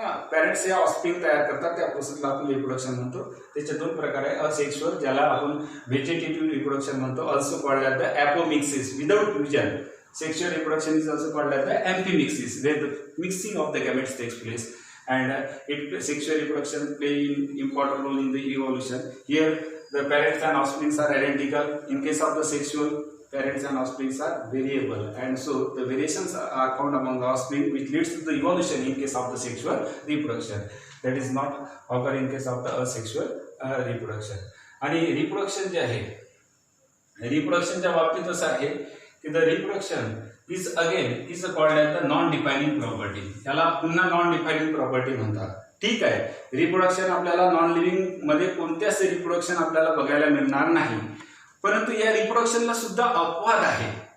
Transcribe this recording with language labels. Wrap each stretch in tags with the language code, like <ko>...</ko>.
<mr>Parents हे offspring तयार करतात त्या प्रोसेसला आपण रिप्रोडक्शन म्हणतो. त्याचे दोन प्रकार आहे असेक्शुअल ज्याला आपण व्हेजिटेटिव्ह रिप्रोडक्शन म्हणतो,</mr> <en>Also called as the apomixis without fusion. Sexual reproduction is also called as the amphimixis where the mixing of the gametes takes place and sexual reproduction play important role in the evolution. Here the parents and offsprings are identical. In case of the sexual, parents and offsprings are variable, and so the variations are found among the offspring which leads to the evolution in case of the sexual reproduction. That is not occur in case of the asexual reproduction.</en> <mr>आणि reproduction जे आहे रिप्रोडक्शनच्या बाबतीत असं आहे की</mr> <en>The reproduction is again is called as the non defining property.</en> <mr>याला पुन्हा non defining property म्हणतात. ठीक आहे, रिप्रोडक्शन आपल्याला नॉन लिव्हिंग मध्ये कोणत्याच रिप्रोडक्शन आपल्याला बघायला मिळणार नाही, परंतु या रिप्रोडक्शनला सुद्धा अपवाद आहे.</mr>